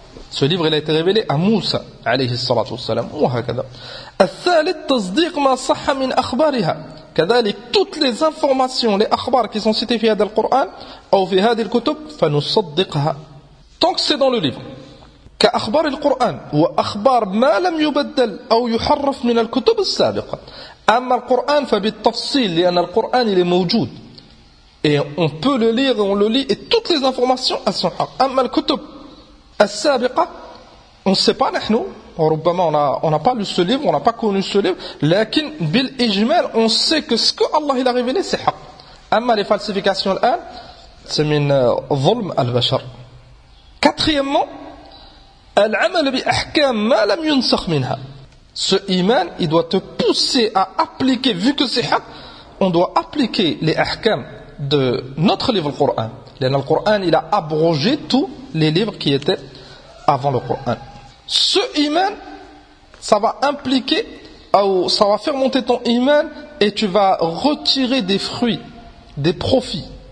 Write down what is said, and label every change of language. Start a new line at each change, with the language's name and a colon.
French: Ce livre il a été révélé à Moussa alayhi salatu wa sallam.
Arabic: Wa hakada. Al-thalith tasdiq ma sahha min akhbariha.
French: كذلك toutes les informations, les akhbar qui sont citées dans le Coran ou dans هذه الكتب
Arabic: فنصدقها.
French: Tant que c'est dans le livre.
Arabic: كأخبار القرآن وأخبار ما لم يبدل أو يحرف من الكتب السابقة. أما القرآن فبالتفصيل لأن القرآن
French: il est
Arabic: موجود.
French: Et on peut le lire, on le lit et toutes les informations elles sont haq.
Arabic: أما الكتب السابقة
French: on ne sait pas نحن. ربما on a pas lu ce livre, on n'a pas connu ce livre,
Arabic: لكن بالإجمال
French: on sait que ce que Allah il a révélé c'est حق.
Arabic: أما
French: les falsifications
Arabic: الآن c'est من ظلم البشر.
French: Quatrièmement
Arabic: العمل بأحكام ما لم ينسخ منها.
French: Ce iman, il doit te pousser à appliquer, vu que c'est haq, on doit appliquer les ahkam de notre livre, le Coran. Le Coran, il a abrogé tous les livres qui étaient avant le Coran. Ce iman, ça va impliquer, ça va faire monter ton iman et tu vas retirer des fruits, des profits.